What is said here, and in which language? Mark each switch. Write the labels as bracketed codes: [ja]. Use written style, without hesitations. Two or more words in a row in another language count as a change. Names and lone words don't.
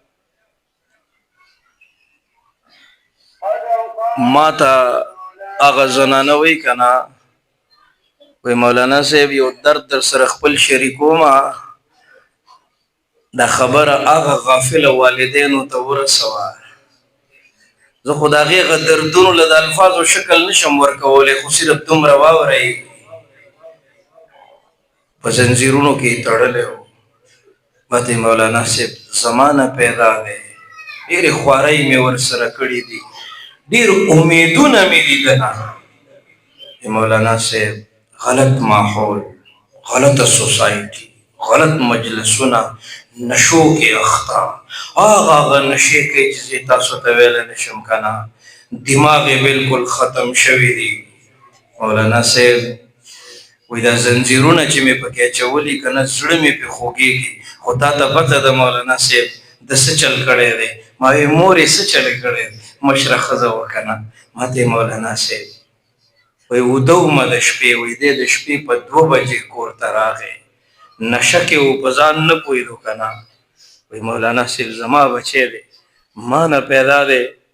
[ps] ما ته هغه زنانه وایي که نه وی مولانا صاحب یو درد در سره خپل شریکومه دا خبره هغه غافله والدینو ته ورسوه زه خو د هغې هغه دردونو له د الفاظو شکل نشم ورکولی خو صرف دومره واورئ په زنځیرونو کې یې تړلی و ما ته مولانا صاحب زما نه پیدا دی ډېرې خوارۍ مې ورسره کړي دي ډېر امیدونه مې دي ده نه مولانا صاحب غلط ماحول غلط سوسائٹی غلط مجلسونه نشو کې اخته هغه نشې کوي چې تاسو ته ویلی نشم که نه دماغ یې بلکل ختم شوی دی مولانا صاحب وای دا زنځیرونه چې مې پکې اچولي که نه زړه مې پې خوږېږي خو تا ته پته ده مولانا صاحب د څه چل کړی دی ما وی مورې څه چل کړی دی مشره ښځه وه که نه ما ته مولانا صاحب وی اوده ومه د شپې وی دی د شپې په 2 بجې کور ته راغی نشه کې و په ځان نه پوهېدو که نه وی مولانا صاحب زما بچی دی ما نه پیدا دی